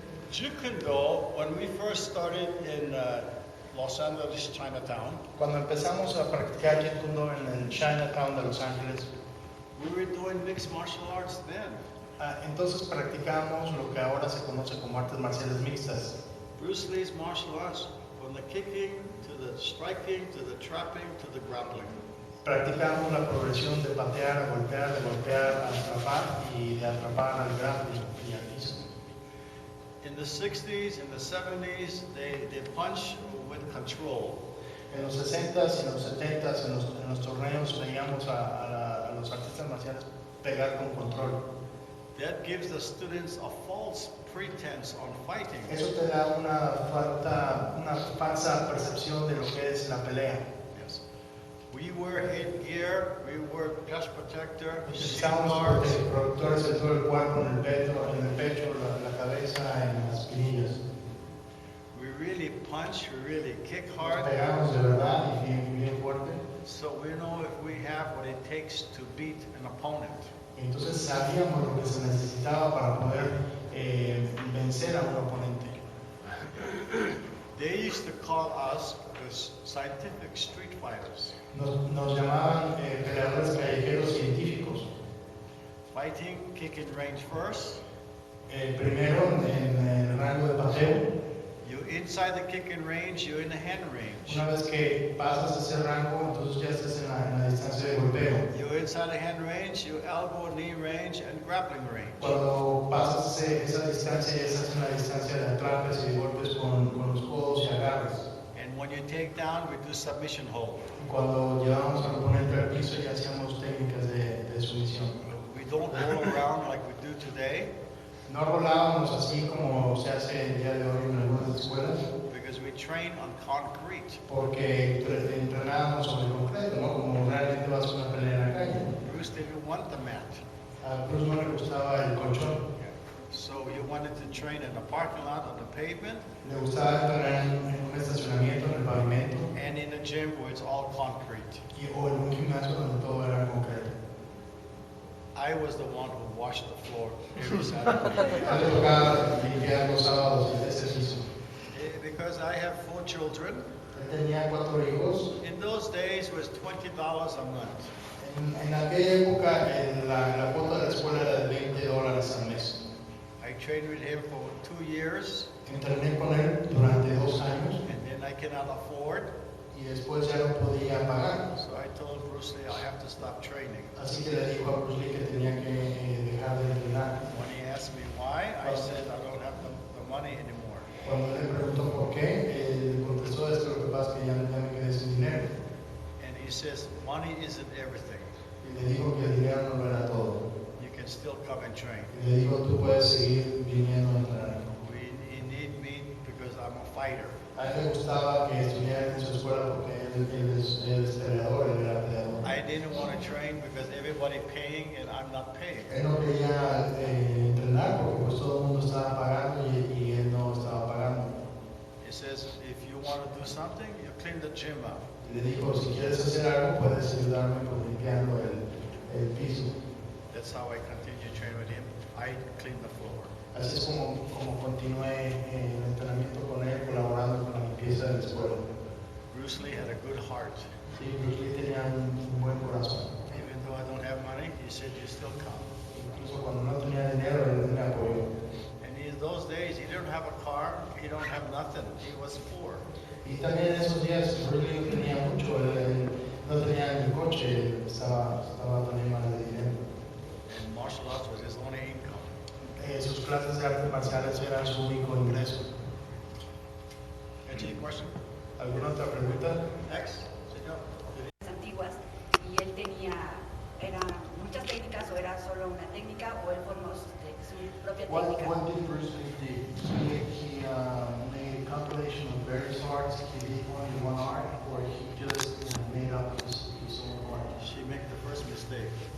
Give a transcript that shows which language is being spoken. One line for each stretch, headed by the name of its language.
English: Jeet Kune Do, when we first started in Los Angeles, Chinatown,
Spanish: Cuando empezamos a practicar Jeet Kune Do en el Chinatown de Los Ángeles,
English: we were doing mixed martial arts then.
Spanish: entonces practicamos lo que ahora se conoce como artes marciales mixtas.
English: Bruce Lee's martial arts, from the kicking to the striking to the trapping to the grappling.
Spanish: Practicamos la progresión de patear a golpear, de golpear a atrapar y de atrapar al grappling y al piso.
English: In the 60s, in the 70s, they punch with control.
Spanish: En los 60s y en los 70s, en los torneos, veíamos a los artistas marciales pegar con control.
English: That gives the students a false pretense on fighting.
Spanish: Eso te da una falsa percepción de lo que es la pelea.
English: Yes. We wear headgear, we wear chest protector, shin
Spanish: Utilizamos
English: guards.
Spanish: protectores de todo el cuerpo, en el pecho, la cabeza, en las espinillas.
English: We really punch, we really kick hard.
Spanish: Pegamos de verdad y bien fuerte.
English: So we know if we have what it takes to beat an opponent.
Spanish: Entonces sabíamos lo que se necesitaba para poder vencer a un oponente.
English: They used to call us the scientific street fighters.
Spanish: Nos llamaban peleadores callejeros científicos.
English: Fighting, kicking range first.
Spanish: Primero en el rango de pateo.
English: You're inside the kicking range, you're in the hand range.
Spanish: Una vez que pasas ese rango, entonces ya estás en la distancia de golpeo.
English: You're inside the hand range, you're elbow, knee range, and grappling range.
Spanish: Cuando pasas esa distancia, ya estás en la distancia de atrapes y de golpes con los codos y agarres.
English: And when you take down, we do submission hold.
Spanish: Cuando llevamos al oponente al piso, ya hacíamos técnicas de sumisión.
English: We don't roll around like we do today
Spanish: No rolábamos así como se hace el día de hoy en algunas escuelas,
English: because we train on concrete.
Spanish: porque entrenábamos sobre concreto, ¿no? Como realmente vas a una pelea en la calle.
English: Bruce didn't want the mat.
Spanish: A Bruce no le gustaba el colchón,
English: So he wanted to train in a parking lot on the pavement
Spanish: le gustaba entrenar en un estacionamiento, en el pavimento,
English: and in a gym where it's all concrete.
Spanish: o en un gimnasio donde todo era concreto.
English: I was the one who washed the floor every Saturday.
Spanish: A mí me tocaba limpiar los sábados el ejercicio.
English: Because I have 4 children.
Spanish: Él tenía 4 hijos.
English: In those days it was $20 a month.
Spanish: En aquella época la cuota de la escuela era de $20 al mes.
English: I trained with him for 2 years,
Spanish: Entrené con él durante 2 años
English: and then I cannot afford.
Spanish: y después ya no podía pagar.
English: So I told Bruce Lee I have to stop training.
Spanish: Así que le dijo a Bruce Lee que tenía que dejar de entrenar.
English: When he asked me why, I said I don't have the money anymore.
Spanish: Cuando él le preguntó por qué, él contestó esto, lo que pasa es que ya me quedé sin dinero.
English: And he says money isn't everything.
Spanish: Y le dijo que el dinero no lo era todo.
English: You can still come and train.
Spanish: Y le dijo, tú puedes seguir viniendo a entrenar.
English: You need me because I'm a fighter.
Spanish: A él le gustaba que estudiara en su escuela porque él es peleador, él era peleador.
English: I didn't want to train because everybody paying and I'm not paying.
Spanish: Él no quería entrenar porque pues todo el mundo estaba pagando y él no estaba pagando.
English: He says if you want to do something, you clean the gym up.
Spanish: Y le dijo, si quieres hacer algo, puedes ayudarme con limpiando el piso.
English: That's how I continue to train with him. I clean the floor.
Spanish: Así es como continué el entrenamiento con él, colaborando con la limpieza de la escuela.
English: Bruce Lee had a good heart.
Spanish: Sí, Bruce Lee tenía un buen corazón.
English: Even though I don't have money, he said you still come.
Spanish: Incluso cuando no tenía dinero, él me apoyó.
English: And in those days, he didn't have a car, he don't have nothing. He was poor.
Spanish: Y también en esos días, Bruce Lee no tenía mucho, él no tenía ni coche, estaba también mal de dinero.
English: And martial arts was his only income.
Spanish: Sus clases de artes marciales eran su único ingreso.
English: Any question?
Spanish: ¿Alguna otra pregunta?
English: Next, señor.
Spanish: Antiguas y él tenía, eran muchas técnicas o era solo una técnica o él formó su propia técnica.
English: What did Bruce Lee do? He made a compilation of various arts. He did only one art, or he just made up his own art. She made the first mistake.